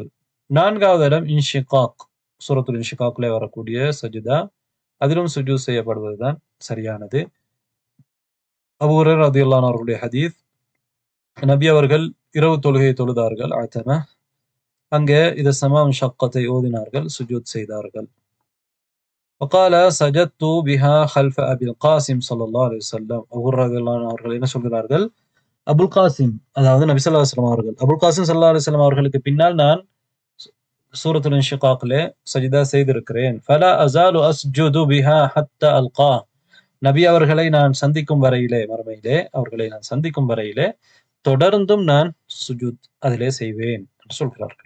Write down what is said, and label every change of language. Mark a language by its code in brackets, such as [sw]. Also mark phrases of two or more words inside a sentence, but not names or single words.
[ta] நான்காவது இடம் இன்ஷிகாக், சூரத்துல் இன்ஷிகாக்லே வரக்கூடிய சஜிதா, அதிலும் சுஜூத் செய்யப்படுவதுதான் சரியானது. அபூ ஹுரைரா [ar] رضي الله عنه [ta] அவர்களுடைய ஹதீஸ், நபி அவர்கள் இரவு தொழுகை தொழுதார்கள், ஆத்தம, அங்கே இத சமாம் ஷக்கத்தை ஓதினார்கள், சுஜூத் செய்தார்கள். [ar] وقال سجدت بها خلف ابي القاسم صلى الله عليه وسلم. [ta] அபூ ஹுரைரா [ar] رضي الله عنه [ta] அவர்கள் என்ன சொல்கிறார்கள், அபுல் காசிம், அதாவது நபி [ar] صلى الله عليه وسلم [ta] அவர்கள், அபுல் காசிம் [ar] صلى الله عليه وسلم [ta] அவர்களுக்கு பின்னால் நான் சூரத்துல் இன்ஷிகாக்லே சஜிதா செய்திருக்கிறேன். [ar] فلا أزال أسجد بها حتى ألقى. [ta] நபி அவர்களை நான் சந்திக்கும் வரையிலே, மறுமையிலே அவர்களை நான் சந்திக்கும் வரையிலே தொடர்ந்தும் நான் சுஜூத் அதிலே செய்வேன் என்று சொல்கிறார்கள்.